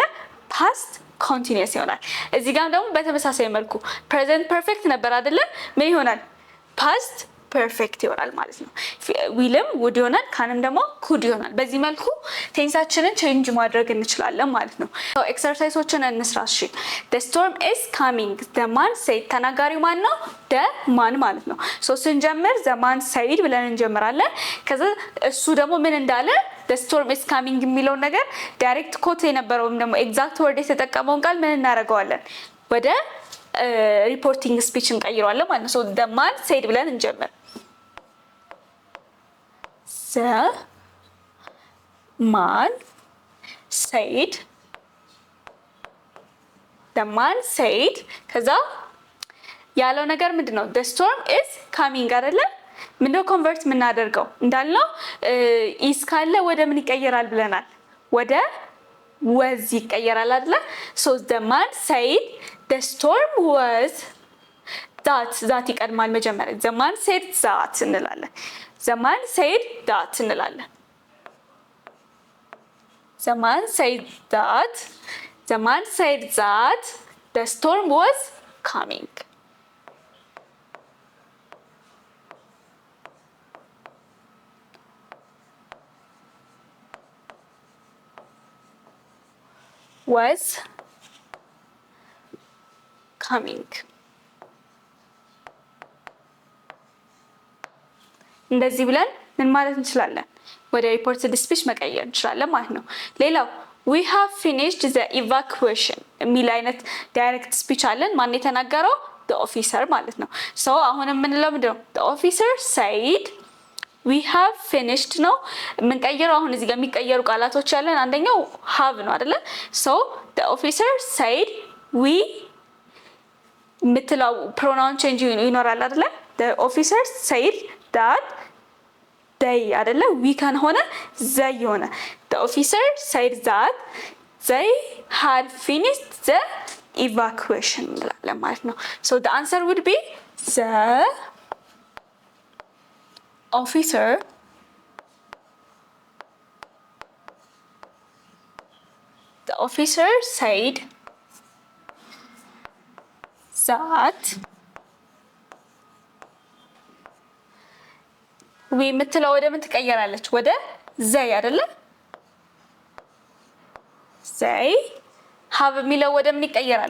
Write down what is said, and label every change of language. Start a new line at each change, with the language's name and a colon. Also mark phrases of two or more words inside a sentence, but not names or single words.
English: past continuous
Amharic: ይሆናል። እዚህ ጋር ደግሞ በተመሳሳይ መልኩ
English: present perfect
Amharic: ነበር አይደለ? ምን ይሆናል?
English: past perfect
Amharic: ይሆናል ማለት ነው። ዊልም ውድ ይሆናል፣ ካንም ደግሞ ኩድ ይሆናል። በዚህ መልኩ ቴንሳችንን ቼንጅ ማድረግ እንችላለን ማለት ነው። ኤክሰርሳይሶችን እንስራ። እሺ
English: the storm is coming the man said
Amharic: ተናጋሪው ማን ነው?
English: the man
Amharic: ማለት ነው። ስንጀምር
English: the man said
Amharic: ብለን እንጀምራለን። ከዛ እሱ ደግሞ ምን እንዳለ
English: the storm is coming
Amharic: የሚለውን ነገር
English: direct quote
Amharic: የነበረው ወይም ደግሞ
English: exact word
Amharic: የተጠቀመውን ቃል ምን እናደርገዋለን? ወደ
English: reporting speech
Amharic: እንቀይረዋለን ማለት ነው።
English: the man said
Amharic: ብለን እንጀምር።
English: the man said
Amharic: ከዛ ያለው ነገር ምንድነው?
English: the storm is coming
Amharic: አይደለ? ምንድነው ኮንቨርት የምናደርገው? እንዳልነው is ካለ ወደ ምን ይቀየራል ብለናል? ወደ was ይቀየራል አይደለ?
English: so the man said the storm was that
Amharic: ይቀድማል መጀመሪያ።
English: the man said that እንላለን። the man said that እንላለን። the man said that the storm was coming. was coming.
Amharic: እንደዚህ ብለን ምን ማለት እንችላለን? ወደ
English: reported speech
Amharic: መቀየር እንችላለን ማለት ነው። ሌላው
English: we have finished the evacuation
Amharic: የሚል አይነት
English: direct speech
Amharic: አለን። ማን የተናገረው?
English: the officer
Amharic: ማለት ነው። so አሁን የምንለው ምንድነው?
English: the officer said we have finished
Amharic: ነው የምንቀይረው። አሁን እዚህ ጋር የሚቀየሩ ቃላቶች ያለን አንደኛው have ነው አይደለ?
English: so the officer said we የምትለው pronoun change
Amharic: ይኖራል አይደለ?
English: the officer said that they አይደለ? we can ሆነ they ሆነ the officer said that they had finished the evacuation
Amharic: እንላለን ማለት ነው።
English: so the answer would be the officer said that we
Amharic: የምትለው ወደ ምን ትቀየራለች? ወደ they አይደለ?
English: they have
Amharic: የሚለው ወደ ምን ይቀየራል?